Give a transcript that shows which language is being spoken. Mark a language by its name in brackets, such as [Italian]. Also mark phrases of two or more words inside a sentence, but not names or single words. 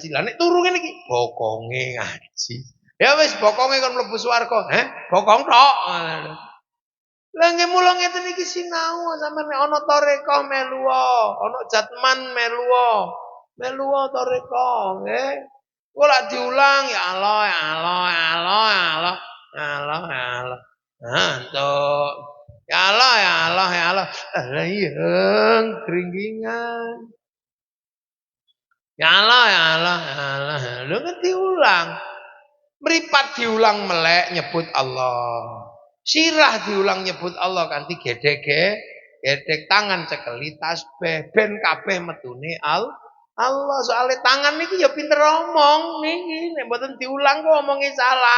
[Javanese] Lah nek turu ngene iki bokonge ngaji. Ya wis bokonge kon mlebu swarga. Bokong tok. Lah nggih mula ngeten iki sinau sampeyan nek ana tarekah melu, ana jatman melu. Melu tarekah nggih. Ora diulang [Arabic] يا الله يا الله يا الله يا الله يا الله يا الله. [Javanese] Nah, entuk. [Arabic] يا الله يا الله يا الله. [Javanese] Layang keringgingan. [Arabic] يا الله يا الله يا الله. [Javanese] Lho kan diulang. Meripat diulang melek nyebut Allah. Sirah diulang nyebut Allah kanthi gedek tangan cekeli tasbih ben kabeh metune Allah soalnya tangan niki ya pinter omong niki nek mboten diulang kok omongnya salah.